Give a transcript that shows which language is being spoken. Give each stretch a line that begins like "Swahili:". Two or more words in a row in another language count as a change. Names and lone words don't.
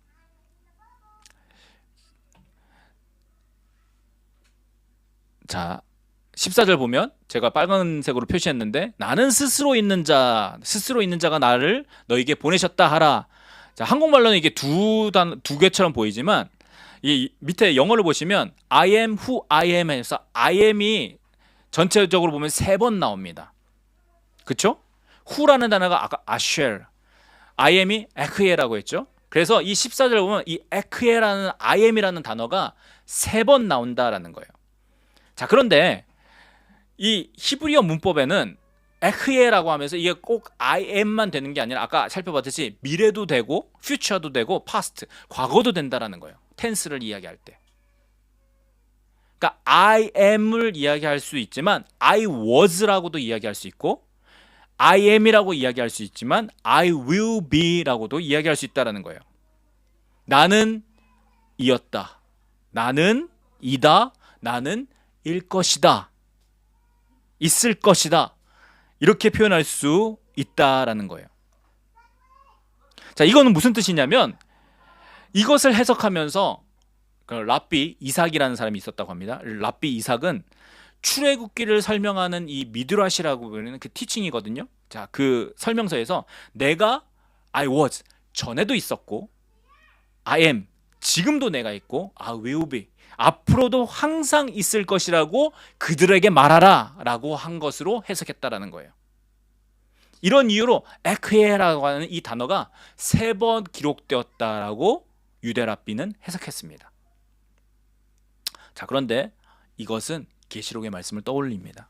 Korean: 자, 14절 보면 제가 빨간색으로 표시했는데, 나는 스스로 있는 자가 나를 너에게 보내셨다 하라. 자, 한국말로는 이게 두 개처럼 보이지만, 이 밑에 영어를 보시면
English: I am who I am
Korean: 해서
English: I am
Korean: 이 전체적으로 보면 3번 나옵니다. 그쵸? who라는 단어가 아까 아쉘,
English: I am
Korean: 이 에크에라고 했죠. 그래서 이 14절 보면 이 에크에라는
English: I am
Korean: 이라는 단어가 3번 나온다라는 거예요. 자, 그런데 이 히브리어 문법에는 에크에라고 하면서 이게 꼭
English: I am
Korean: 만 되는 게 아니라, 아까 살펴봤듯이 미래도 되고 future도 되고 past, 과거도 된다라는 거예요. 텐스를 이야기할 때. 그러니까
English: I am
Korean: 을 이야기할 수 있지만
English: I was
Korean: 라고도 이야기할 수 있고,
English: I am
Korean: 이라고 이야기할 수 있지만
English: I will be
Korean: 라고도 이야기할 수 있다라는 거예요. 나는 이었다, 나는 이다, 나는 일 것이다, 있을 것이다, 이렇게 표현할 수 있다라는 거예요. 자, 이거는 무슨 뜻이냐면, 이것을 해석하면서 그 랍비 이삭이라는 사람이 있었다고 합니다. 랍비 이삭은 출애굽기를 설명하는 이 미드라시라고 부르는 그 티칭이거든요. 자, 그 설명서에서 내가
English: I was,
Korean: 전에도 있었고,
English: I am,
Korean: 지금도 내가 있고,
English: I will be,
Korean: 앞으로도 항상 있을 것이라고 그들에게 말하라 라고 한 것으로 해석했다라는 거예요. 이런 이유로 에크에라고 하는 이 단어가 3번 기록되었다라고 유대 랍비는 해석했습니다. 자, 그런데 이것은 계시록의 말씀을 떠올립니다.